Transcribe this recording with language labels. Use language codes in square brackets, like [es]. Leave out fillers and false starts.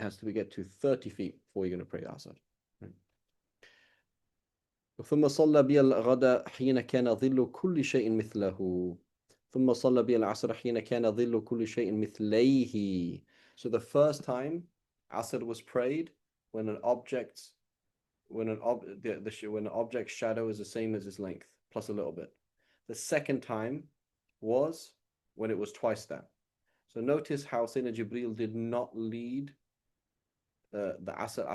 [en] has to get to 30 feet before you're going to pray Asr. [ar] ثم صلى بي الغداء حين كان ظل كل شيء مثله. ثم صلى بي العصر حين كان ظل كل شيء مثليه. [en] So the first time Asr was prayed when an object's when an object's shadow is the same as its length plus a little bit. The second time was when it was twice that. So notice how Sayyidina Jibreel did not lead the Asr.